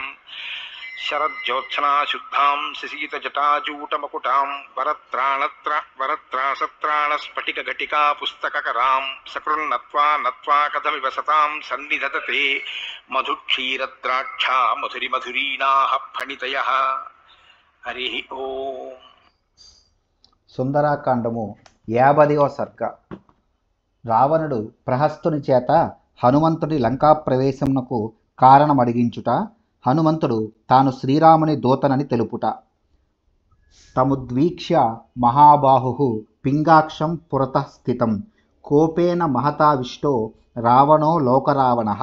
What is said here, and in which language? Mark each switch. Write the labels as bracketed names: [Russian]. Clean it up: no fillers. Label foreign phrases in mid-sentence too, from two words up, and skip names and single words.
[Sanskrit] शरज्योत्सना शुद्धां शशीतजटाजूटमकुटां वरत्रासत्राणस्फटिकघटिका पुस्तककरां सकृन्नत्वा नत्वा कथमिव सतां सन्निधत्ते मधुक्षीरद्राक्षा मधुरिमधुरीणाः फणितयः। हरिः ओम्। [Telugu] సుందరాకాండము 50వ సర్గ. రావణుడు ప్రహస్తుని చేత హనుమంతుడి లంకా ప్రవేశమునకు కారణమడిగించుట, హనుమంతుడు తాను శ్రీరాముని దూతనని తెలుపుట. [Sanskrit] తముద్వీక్ష్య మహాబాహు పింగాక్షం పురతః స్థితం కోపేన మహతావిష్టో రావణో లోకరావణః.